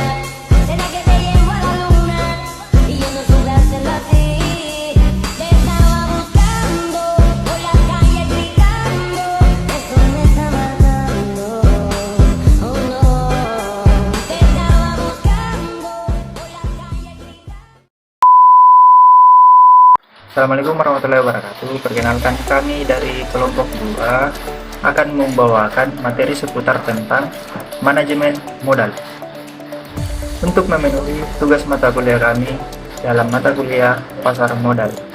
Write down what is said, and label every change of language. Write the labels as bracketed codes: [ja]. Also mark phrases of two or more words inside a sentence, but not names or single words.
[es] Será que te llevo a la luna y yo no supe hacerlo así. Te estaba buscando por la calle gritando, eso me está matando. Oh no, te estaba buscando por la calle gritando. [ar] السلام عليكم ورحمة الله وبركاته. [id] Perkenalkan, kami dari kelompok 2 akan membawakan materi seputar tentang manajemen modal untuk memenuhi tugas mata kuliah kami dalam mata kuliah pasar modal.